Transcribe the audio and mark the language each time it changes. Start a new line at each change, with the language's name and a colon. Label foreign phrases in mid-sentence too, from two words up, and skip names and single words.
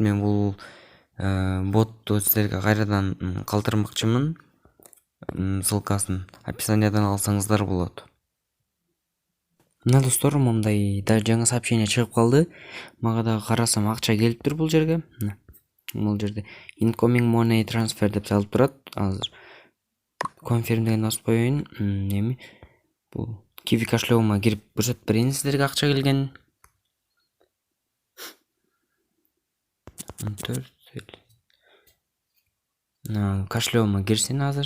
Kyrgyz: Мен бул ботту сиздерге кайрадан калтырмакчымын. Ссылкасын описаниядан алсаңыздар болот. Мына достор, мындай да жаңы сообщение чыгып калды. Мага дагы карасам акча келиптир бул жерге. Бул жерде
English: incoming money transfer
Kyrgyz: деп жазылып турат. Азыр confirm деген басып коеюн. Эми бул Kiwi кошелегима кирип көрсөтүп берейин сиздерге акча келгенин. 14 кошелегима кирсин азыр.